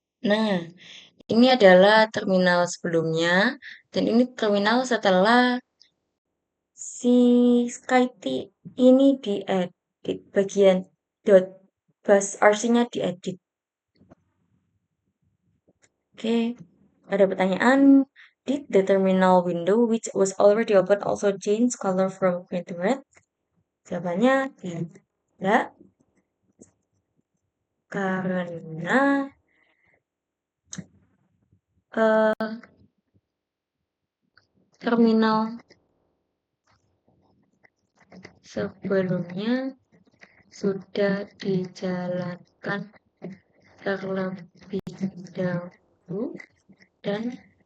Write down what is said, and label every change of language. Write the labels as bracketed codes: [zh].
[id] Nah, ini adalah terminal sebelumnya, dan ini terminal setelah si SkyT ini diedit, bagian .bashrc-nya diedit. Oke, ada pertanyaan. [en] Did the terminal window which was already open also change color from green to red? [id] Jawabannya tidak, karena terminal sebelumnya sudah dijalankan terlebih dahulu, dan